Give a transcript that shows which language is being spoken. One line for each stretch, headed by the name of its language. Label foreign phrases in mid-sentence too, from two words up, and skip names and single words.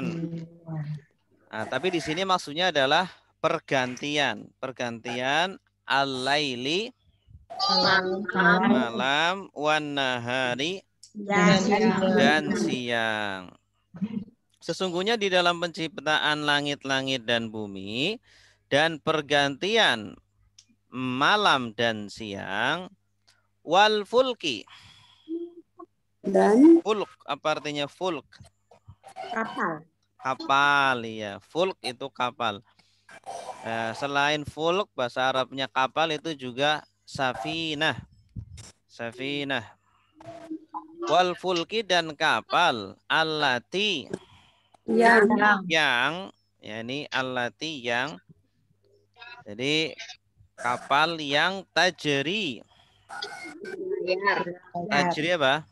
Indonesian: Nah, tapi di sini maksudnya adalah pergantian al-laili malam wan nahari dan siang. Sesungguhnya di dalam penciptaan langit-langit dan bumi dan pergantian malam dan siang
Arabic: والفلك
Indonesian: Dan fulk apa artinya fulk? Kapal ya, fulk itu kapal. Selain fulk bahasa Arabnya kapal itu juga safinah.
Arabic: والفلك
Indonesian: dan kapal allati yang ya ini allati yang jadi kapal yang tajri apa?